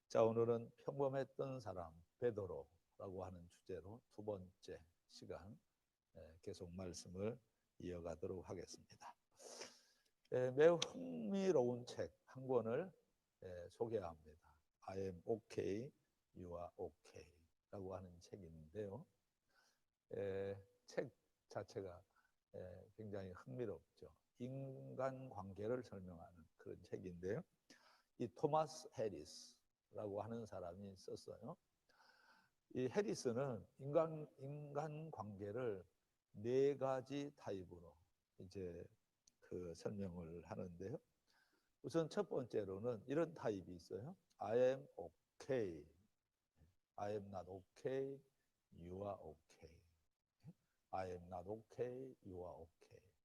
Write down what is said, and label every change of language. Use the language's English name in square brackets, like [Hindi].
[Korean] 자, 오늘은 평범했던 사람 베드로라고 하는 주제로 두 번째 시간 계속 말씀을 이어가도록 하겠습니다. 매우 흥미로운 책 한 권을 소개합니다. [English] I am okay, you are okay [Korean] 라고 하는 책이 있는데요. 책 자체가 굉장히 흥미롭죠. 인간관계를 설명하는 그런 책인데요. 이 토마스 해리스라고 하는 사람이 썼어요. 이 해리스는 인간 관계를 네 가지 타입으로 이제 그 설명을 하는데요. 우선 첫 번째로는 이런 타입이 있어요. [English] I am okay, I am not okay, you are okay. I am not okay, you are okay.